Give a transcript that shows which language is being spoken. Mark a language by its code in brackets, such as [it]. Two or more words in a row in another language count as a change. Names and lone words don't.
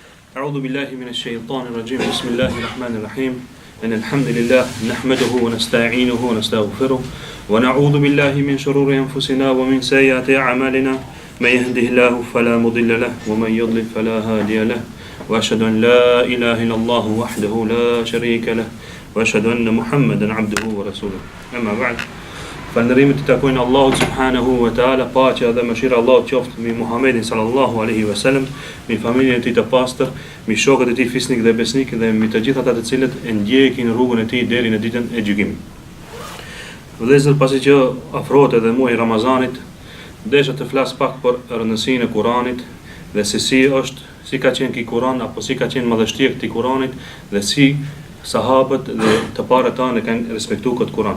[ar] أعوذ بالله من الشيطان الرجيم بسم الله الرحمن الرحيم إن الحمد لله نحمده ونستعينه ونستغفره ونعوذ بالله من شرور أنفسنا ومن سيئات أعمالنا من يهده الله فلا مضل له ومن يضلل فلا هادي له وأشهد أن لا إله إلا الله وحده لا شريك له وأشهد أن محمدا عبده ورسوله أما بعد فالنريمة تكون الله سبحانه وتعالى [sq] paqja dhe mëshira Allahut qoftë mbi Muhamedit [ar] صلى الله عليه وسلم, [sq] mbi familjen e tij të pastër, mbi shokët e tij fisnik dhe besnik dhe mbi të gjithë ata të cilët e ndjekin rrugën e tij deri në ditën e gjykimit. Vëllezër, pasi që afrohet edhe muaji i Ramazanit, desha të flas pak për rëndësinë e Kuranit dhe se si ka qenë ky Kuran apo si ka qenë madhështia e këtij Kuranit dhe si sahabët dhe të parët tanë kanë respektuar këtë Kur'an.